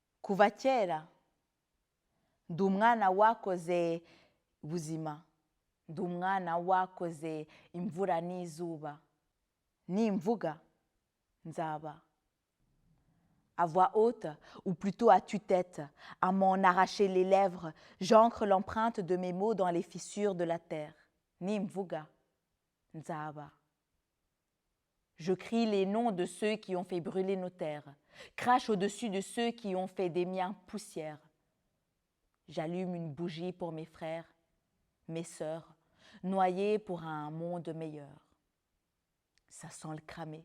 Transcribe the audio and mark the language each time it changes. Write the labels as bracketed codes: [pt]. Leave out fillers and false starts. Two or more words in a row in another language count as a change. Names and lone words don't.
[rw] kuva kera ndi umwana wakoze ubuzima, ndi umwana wakoze imvura n'izuba, nimvuga nzaba. [fr] À voix haute, ou plutôt à tue-tête, à m'en arracher les lèvres, j'ancre l'empreinte de mes mots dans les fissures de la terre. [rw] Nimvuga nzaba. [fr] Je crie les noms de ceux qui ont fait brûler nos terres, crache au-dessus de ceux qui ont fait des miens poussière. J'allume une bougie pour mes frères, mes sœurs, noyés pour un monde meilleur. Ça sent le cramé.